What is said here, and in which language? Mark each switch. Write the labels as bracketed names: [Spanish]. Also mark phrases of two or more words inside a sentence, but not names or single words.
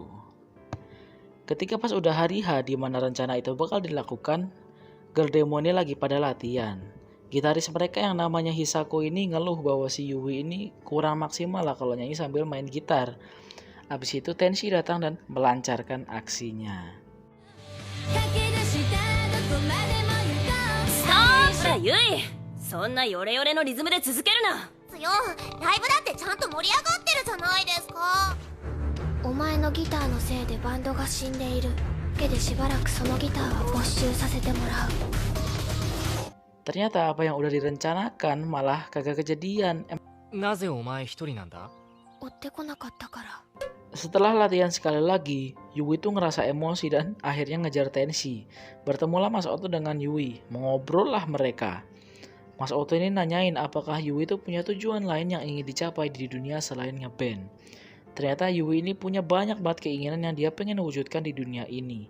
[Indonesian] Ketika pas udah hari H di mana rencana itu bakal dilakukan, girl demo ini lagi pada latihan. Gitaris mereka yang namanya Hisako ini ngeluh bahwa si Yui ini kurang maksimal lah kalau nyanyi sambil main gitar. Abis itu Tenshi datang dan melancarkan aksinya. [Japanese] ゆい、そんなヨレヨレのリズムで続けるな。よ、ライブだってちゃんと盛り上がってるじゃないですか。 お前のギターのせいでバンドが死んでいる。だけでしばらくそのギターは没収させてもらう。 [Indonesian] Ternyata apa yang udah direncanakan malah kagak kejadian. [Japanese] なぜお前一人なんだ？追ってこなかったから。 [Indonesian] Setelah latihan sekali lagi, Yui tuh ngerasa emosi dan akhirnya ngejar Tenshi. Bertemulah Mas Oto dengan Yui, mengobrol lah mereka. Mas Oto ini nanyain apakah Yui tuh punya tujuan lain yang ingin dicapai di dunia selain ngeband. Ternyata Yui ini punya banyak banget keinginan yang dia pengen wujudkan di dunia ini.